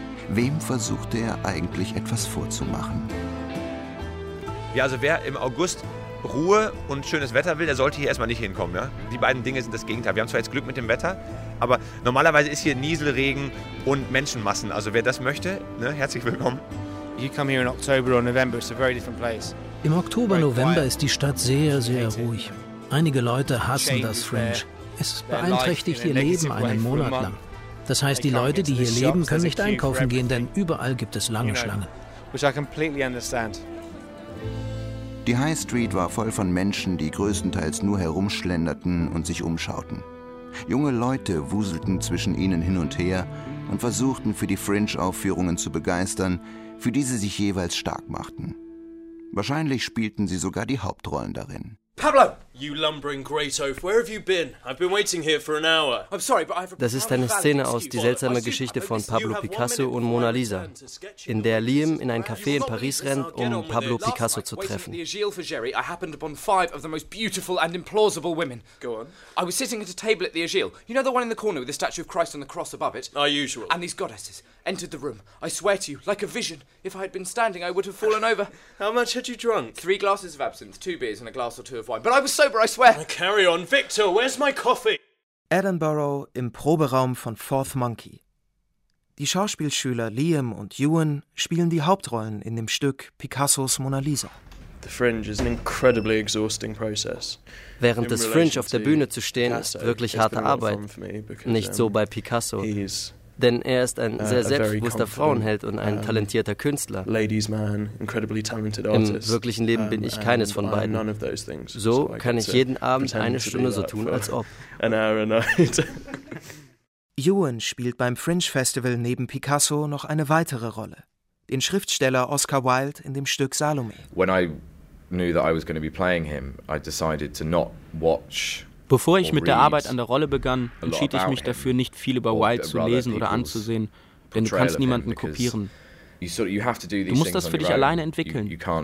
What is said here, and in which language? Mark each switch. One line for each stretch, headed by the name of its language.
German: Wem versuchte er eigentlich etwas vorzumachen? Ja, also wer im August Ruhe und schönes Wetter will, der sollte hier erstmal nicht hinkommen. Ja? Die beiden Dinge sind das Gegenteil. Wir haben zwar jetzt Glück mit dem Wetter, aber normalerweise ist hier Nieselregen und Menschenmassen. Also wer das möchte, ne, herzlich willkommen.
English: You come here in October or November, it's a very different place.
German: Im Oktober, November ist die Stadt sehr, sehr ruhig. Einige Leute hassen das Fringe. Es beeinträchtigt ihr Leben einen Monat lang. Das heißt, die Leute, die hier leben, können nicht einkaufen gehen, denn überall gibt es lange Schlangen.
English: Which I completely understand.
German: Die High Street war voll von Menschen, die größtenteils nur herumschlenderten und sich umschauten. Junge Leute wuselten zwischen ihnen hin und her und versuchten, für die Fringe-Aufführungen zu begeistern, für die sie sich jeweils stark machten. Wahrscheinlich spielten sie sogar die Hauptrollen darin.
English: Pablo! You lumbering great oaf, where have you been? I've been waiting here for an hour. I'm sorry, but I have a...
German: Das ist eine Szene aus Die seltsame Geschichte von Pablo Picasso und Mona Lisa, in der Liam in ein Café in Paris rennt, um Pablo Picasso zu treffen.
English: I happened upon five of the most beautiful and implausible women. Go on. I was sitting at a table at the Agile. You know the one in the corner with the statue of Christ on the cross above it? Our usual. And these goddesses entered the room. I swear to you, like a vision. If I had been standing, I would have fallen over. How much had you drunk? Three glasses of absinthe, two beers and a glass or two of wine. But I was sober, I swear. Carry on. Victor, where's my coffee?
German: Edinburgh im Proberaum von Fourth Monkey. Die Schauspielschüler Liam und Ewan spielen die Hauptrollen in dem Stück Picassos Mona Lisa.
English: The Fringe is an incredibly exhausting process.
German: Während des Fringe auf der Bühne zu stehen, ist wirklich harte Arbeit. Nicht so bei Picasso. Denn er ist ein sehr selbstbewusster Frauenheld und ein talentierter Künstler.
English: Man, incredibly talented
German: artist. Im wirklichen Leben bin ich keines von beiden.
English: None of those things.
German: So kann ich jeden Abend eine Stunde so tun, als ob.
English: An hour a night.
German: Ewan spielt beim Fringe Festival neben Picasso noch eine weitere Rolle. Den Schriftsteller Oscar Wilde in dem Stück Salome.
English: When I knew that I was going to be playing him, I decided to not watch.
German: Bevor ich mit der Arbeit an der Rolle begann, entschied ich mich dafür, nicht viel über Wilde zu lesen oder anzusehen, denn du kannst niemanden kopieren. Du musst das für dich alleine entwickeln.